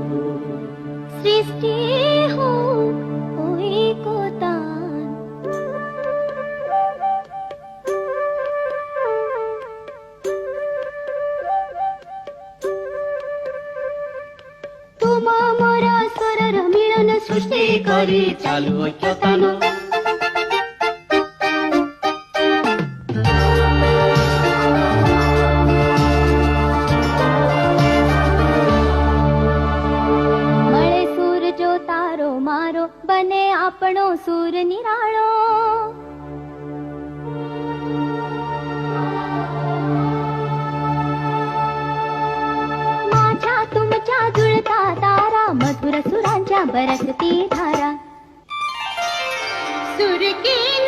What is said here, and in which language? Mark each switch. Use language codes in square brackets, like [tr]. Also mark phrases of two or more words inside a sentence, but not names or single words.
[bn] সৃষ্টি হোক ঐকতান। [or] ତୁମ ମୋର ସ୍ୱରର ମିଳନ ସୃଷ୍ଟି କରି ଚାଲୁ ଐକ୍ୟତାନ। [gu] મળે સૂર જો તારો મારો, બને આપણો સૂર નિરાળો। [mr] माझ्या तुमच्या जुळता तारा, मधुर सुरांच्या बरसती धारा। [hi] सुर की